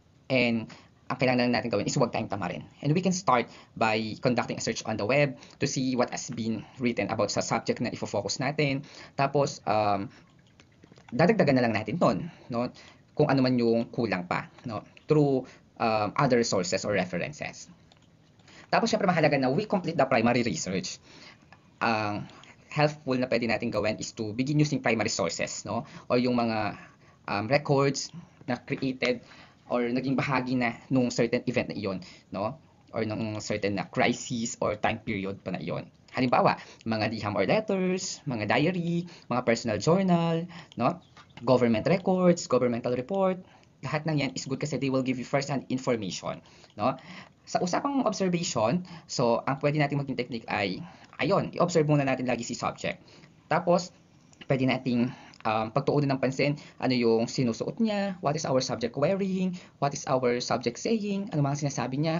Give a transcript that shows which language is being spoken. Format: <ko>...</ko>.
<tl>And ang kailangan natin gawin is huwag tayong tamarin.</tl> <en>And we can start by conducting a search on the web to see what has been written about</en> <tl>sa subject na ifo-focus natin. Tapos, dadagdagan na lang natin ton, no? Kung ano man yung kulang pa, no?</tl> <en>Through other sources or references.</en> <tl>Tapos syempre mahalaga na</tl> <en>we complete the primary research.</en> <tl>Ang helpful na pwede natin gawin</tl> <en>is to begin using primary sources, no?</en> <tl>O yung mga records na created or naging bahagi na nung certain event na iyon, no? Or nung certain na crisis or time period pa na iyon. Halimbawa, mga liham or letters, mga diary, mga personal journal, no?</tl> <en>Government records, governmental report,</en> <tl>lahat ng yan</tl> <en>is good kasi they will give you first-hand information, no?</en> <tl>Sa usapang observation, so ang pwede natin maging technique ay, ayun, i-observe muna natin lagi si subject. Tapos, pwede nating pagtuunan ng pansin, ano yung sinusuot niya,</tl> <en>what is our subject wearing, what is our subject saying,</en> <tl>ano mga sinasabi niya.</tl>